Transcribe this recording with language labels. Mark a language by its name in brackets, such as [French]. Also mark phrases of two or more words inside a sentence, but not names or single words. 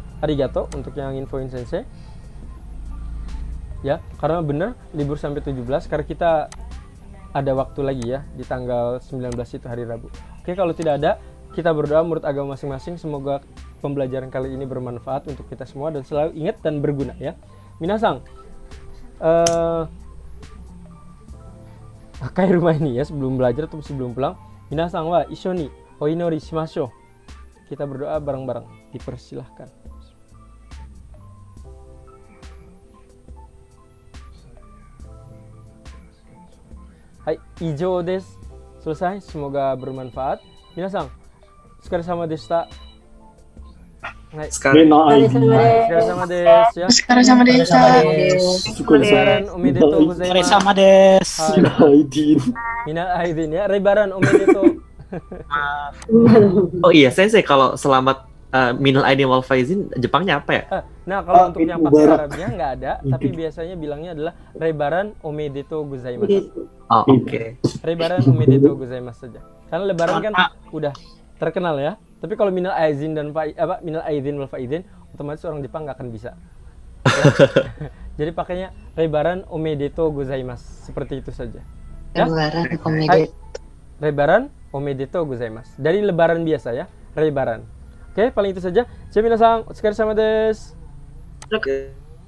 [Indonesian] Arigato untuk yang infoin Sensei. Ya, karena bener libur sampai 17 karena kita ada waktu lagi ya di tanggal 19 itu hari Rabu. Oke, kalau tidak ada, kita berdoa menurut agama masing-masing, semoga pembelajaran kali ini bermanfaat untuk kita semua dan selalu ingat dan berguna ya. Minasang, pakai rumah ini ya sebelum belajar atau sebelum pulang. [Japanese] みなさんはいっしょにおいのりしましょう. [Indonesian] Kita berdoa bareng-bareng. [Japanese] Dipersilahkan. はい、いじょうです. [Indonesian] Selesai, semoga bermanfaat. [Japanese] Minasang, つかれさまでした。はい、つかれさまです ya. つかれさまです. Lebaranおめでとうございます. つかれさまです. [Arabic] من العائدين [Indonesian] ya, [Japanese] lebaran omedetou. [Indonesian] Oh iya, Sensei, kalau selamat [Arabic] من العائدين والفائزين [Indonesian] Jepangnya apa ya? Nah, kalau untuk yang pakai Arabnya nggak ada, tapi biasanya bilangnya adalah [Japanese] Lebaranおめでとうございます. [Indonesian] Oh, oke. [Japanese] Lebaranおめでとうございます saja. [Indonesian] Karena lebaran kan udah terkenal ya. Tapi kalau [Arabic] من العائدين من العائدين والفائزين, [Indonesian] otomatis orang Jepang nggak akan bisa. Ya. Jadi pakainya [Japanese] Lebaranおめでとうございます, [Indonesian] seperti itu saja. Ya? [Japanese] Lebaranおめでとうございます. [Indonesian] Dari lebaran biasa ya, lebaran. Oke, paling itu saja. [Japanese] みなさん、おつかれさまです. [Indonesian] Oke.